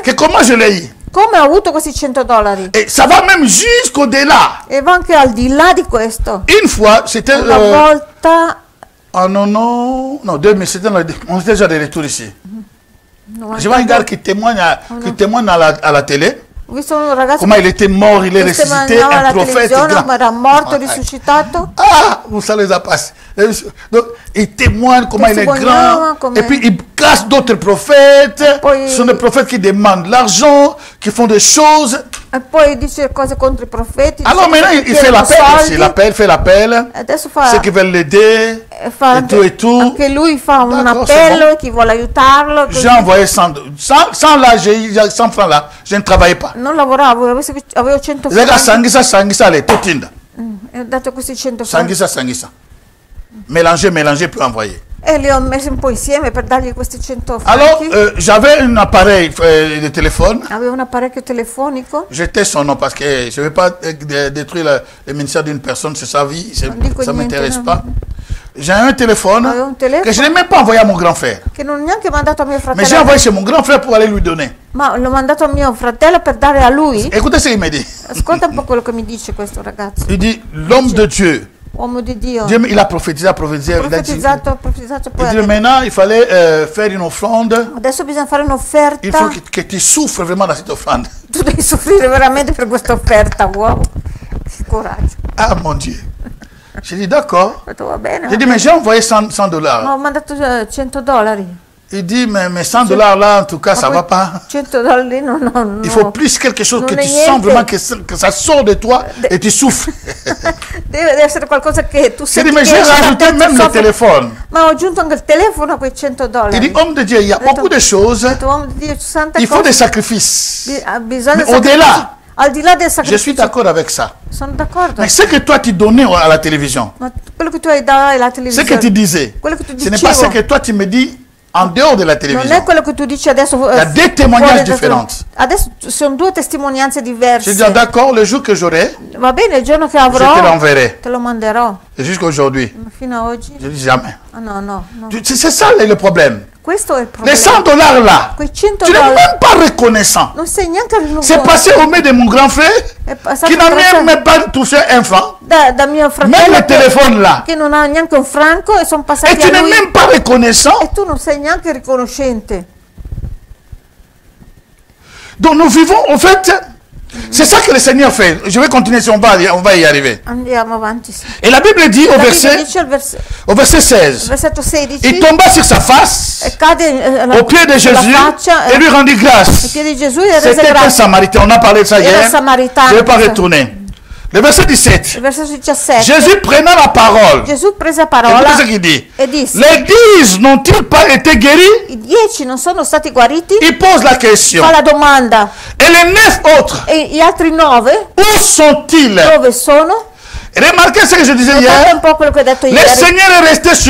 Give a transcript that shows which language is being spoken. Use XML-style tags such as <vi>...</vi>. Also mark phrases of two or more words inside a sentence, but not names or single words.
<fr>que comment je l'ai eu.</fr> <it>come ha avuto questi 100 dollari.</it> <fr>Et ça va même jusqu'au-delà.</fr> <it>E va anche al di là di questo.</it> <fr>Une fois, c'était...</fr> <it>Una volta,</it> <fr>oh non, non, non, 2000, c'était, on était déjà de retour ici. Je vois un gars qui témoigne à la télé.</fr> <it>ho visto un ragazzo</it> <fr>Comment il était mort, il est</fr> <it>che</it> <fr>ressuscité,</fr> <it>testimoniava</it> <fr>un</fr> <it>alla</it> <fr>prophète</fr> <it>televisione,</it> <fr>grand.</fr> <it>ma era morto, Ah, risuscitato.</it> <fr>ah, vous savez, ça passe. Donc, il témoigne comment il est grand.</fr> <it>Come-</it> <fr>Et puis, il casse d'autres prophètes.</fr> <it>Poi-</it> <fr>Ce sont des prophètes qui demandent l'argent, qui font des choses.</fr> <it>E poi dice cose contro i profeti.</it> <fr>Alors</fr> <it>dice</it> <fr>maintenant,</fr> <it>che</it> <fr>il fait</fr> <it>chiedono</it> <fr>l'appel aussi.</fr> <it>soldi.</it> <fr>Il fait l'appel.</fr> <it>Adesso fa,</it> <fr>Ceux qui veulent l'aider.</fr> <it>fa</it> <fr>et tout, et tout.</fr> <it>anche lui fa un</it> <fr>D'accord,</fr> <it>appello,</it> <fr>c'est bon.</fr> <it>chi vuole aiutarlo. così.</it> <fr>J'ai envoyé 100 là, j'ai 100 francs là. Je ne travaillais pas.</fr> <it>Non lavoravo, avevo 100</it> <fr>Les gars,</fr> <it>franchi</it> <ln>sangisa, les totinda.</ln> <it>e ho dato questi 100 franchi</it> <fr>Sangisa. Mélanger, puis envoyer.</fr> <it>e li ho messi un po' insieme per dargli questi 100</it> <fr>Alors,</fr> <it>franchi.</it> <fr>j'avais un appareil de téléphone.</fr> <it>Avevo un apparecchio telefonico.</it> <fr>J'étais son nom parce que je ne vais pas détruire le ministère d'une personne, c'est sa vie,</fr> <it>dico</it> <fr>ça ne</fr> <it>niente,</it> <fr>m'intéresse</fr> <it>no.</it> <fr>pas. J'ai un téléphone</fr> <it>Avevo un telefono</it> <fr>que je n'ai même pas envoyé à mon grand frère.</fr> <it>che non ho neanche mandato a mio</it> <fr>Mais j'ai</fr> <it>fratello,</it> <fr>envoyé chez mon grand frère pour aller lui donner.</fr> <it>ma l'ho mandato a mio fratello per dare a lui.</it> <fr>Écoutez ce qu'il me dit.</fr> <it>Ascolta un po' quello che mi dice questo ragazzo,</it> <fr>Il dit, l'homme de Dieu,</fr> <it>uomo di Dio.</it> <fr>Dieu, il a prophétisé, il a dit,</fr> <it>Profetizzato, poi ha</it> <fr>il dit</fr> <it>detto,</it> <fr>maintenant, il fallait faire une offrande.</fr> <it>adesso bisogna fare</it> <fr>Il faut</fr> <it>un'offerta.</it> <fr>que tu souffres vraiment dans cette offrande.</fr> <it>Tu devi soffrire veramente per questa offerta, wow. Che coraggio.</it> <fr>Ah mon Dieu. J'ai dit, d'accord.</fr> <it>Ho detto, va bene.</it> <fr>J'ai dit, mais j'ai envoyé 100 dollars.</fr> <it>Ma ho mandato 100 dollari.</it> <fr>Il dit, mais 100 dollars là, en tout cas, ça</fr> <it>Ma</it> <fr>va</fr> <it>poi</it> <fr>pas.</fr> <it>100 dollari no.</it> <fr>Il faut plus quelque chose</fr> <it>Non</it> <fr>que</fr> <it>è</it> <fr>tu sens</fr> <it>niente.</it> <fr>vraiment que ça sort de toi et tu souffres.</fr> <it>Deve essere qualcosa che tu</it> <fr>J'ai</fr> <it>senti</it> <fr>dit, mais</fr> <it>che</it> <fr>j'ai</fr> <it>esce da</it> <fr>rajouté</fr> <it>te, tu</it> <fr>même le</fr> <it>soffri.</it> <fr>téléphone.</fr> <it>Ma ho aggiunto anche il telefono a quei 100</it> <fr>Il</fr> <it>dollari.</it> <fr>dit, homme de Dieu, il y a</fr> <it>detto-</it> <fr>beaucoup de choses.</fr> <it>Ho detto, uomo di Dio, ci sono tante</it> <fr>Il faut des</fr> <it>cose.</it> <fr>sacrifices.</fr> <it>Bisogna</it> <fr>Mais</fr> <it>sacrifici.</it> <fr>au-delà,</fr> <it>Al di là del</it> <fr>je suis</fr> <it>sacrificio.</it> <fr>d'accord avec ça.</fr> <it>Sono d'accordo.</it> <fr>Mais ce que toi tu donnais à la télévision,</fr> <it>Ma quello che tu hai dato alla</it> <fr>ce que tu</fr> <it>televisione,</it> <fr>disais,</fr> <it>quello che tu</it> <fr>ce n'est pas ce</fr> <it>dicevo,</it> <fr>que toi tu me dis en dehors de la</fr> <it>non è</it> <fr>télévision.</fr> <it>quello che tu dici adesso.</it> <fr>Il y a deux témoignages</fr> <it>fuori da-</it> <fr>différents.</fr> <it>Adesso sono due testimonianze</it> <fr>Je dis,</fr> <it>diverse.</it> <fr>ah, d'accord, le jour que j'aurai,</fr> <it>Va bene, il giorno che</it> <fr>je te</fr> <it>avrò</it> <fr>l'enverrai.</fr> <it>te lo manderò.</it> <fr>Et jusqu'à aujourd'hui,</fr> <it>Ma fino a oggi?</it> <fr>je dis jamais.</fr> <it>Ah, no.</it> <fr>C'est ça le problème.</fr> <it>Questo è il</it> <fr>Les</fr> <it>problema.</it> <fr>100 dollars là,</fr> <it>Quei 100</it> <fr>tu n'es</fr> <it>dollari</it> <fr>même pas reconnaissant.</fr> <it>non sei neanche</it> <fr>C'est passé au main de mon grand frère</fr> <it>È passato</it> <fr>qui n'a</fr> <it>attraverso-</it> <fr>même pas touché un franc.</fr> <it>da mio</it> <fr>Même</fr> <it>fratello</it> <fr>le téléphone là.</fr> <it>che non ha neanche un franco e sono</it> <fr>Et</fr> <it>passati</it> <fr>tu</fr> <it>a</it> <fr>n'es</fr> <it>lui</it> <fr>même pas reconnaissant.</fr> <it>e tu non sei neanche riconoscente.</it> <fr>Donc nous vivons, en fait, c'est ça que le Seigneur fait. Je vais continuer si on va y arriver.</fr> <it>Andiamo avanti. Sì.</it> <fr>Et la Bible dit</fr> <it>La Bibbia</it> <fr>verset</fr> <it>dice</it> <fr>au verset 16,</fr> <it>versetto 16</it> <fr>il tomba sur sa face</fr> <it>e cade</it> <fr>au pied de</fr> <it>sulla</it> <fr>Jésus</fr> <it>faccia</it> <fr>et lui rendit</fr> <it>ai</it> <fr>grâce.</fr> <it>piedi di Gesù e rese</it> <fr>C'était un</fr> <it>grazie.</it> <fr>Samaritain, on a parlé de ça</fr> <it>Era</it> <fr>hier.</fr> <it>samaritano.</it> <fr>Je ne vais pas retourner. Le verset 17,</fr> <it>Il versetto 17.</it> <fr>Jésus prenant la parole,</fr> <it>Gesù prese parola</it> <fr>écoutez ce qu'il dit.</fr> <it>e disse:</it> <fr>Les 10 n'ont-ils pas été guéris?</fr> <it>i 10 non sono stati guariti?</it> <fr>Il pose la question.</fr> <it>Fa la domanda.</it> <fr>Et les 9 autres,</fr> <it>E gli altri 9</it> <fr>où sont-ils?</fr> <it>dove sono?</it> <fr>Remarquez ce que je disais</fr> <it>Notate</it> <fr>hier.</fr> <it>un po' quello che ho detto</it> <fr>Le</fr> <it>ieri.</it> <fr>Seigneur est resté sur</fr>